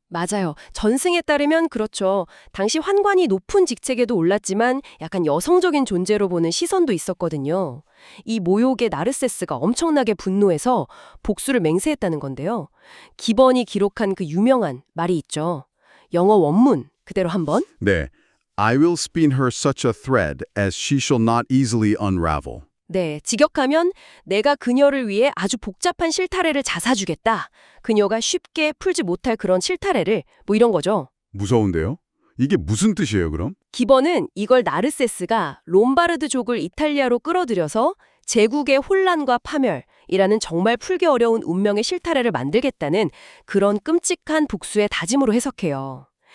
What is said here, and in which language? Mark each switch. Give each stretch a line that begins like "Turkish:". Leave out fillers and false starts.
Korean: 맞아요. 전승에 따르면 그렇죠. 당시 환관이 높은 직책에도 올랐지만 약간 여성적인 존재로 보는 시선도 있었거든요. 이 모욕에 나르세스가 엄청나게 분노해서 복수를 맹세했다는 건데요. 기번이 기록한 그 유명한 말이 있죠. 영어 원문 그대로 한번. 네.
English: I will spin her such a thread as she shall not easily unravel.
Korean: 네, 직역하면 내가 그녀를 위해 아주 복잡한 실타래를 자사주겠다. 그녀가 쉽게 풀지 못할 그런 실타래를 뭐 이런 거죠. 무서운데요? 이게 무슨 뜻이에요, 그럼? 기본은 이걸 나르세스가 롬바르드족을 이탈리아로 끌어들여서 제국의 혼란과 파멸이라는 정말 풀기 어려운 운명의 실타래를 만들겠다는 그런 끔찍한 복수의 다짐으로 해석해요.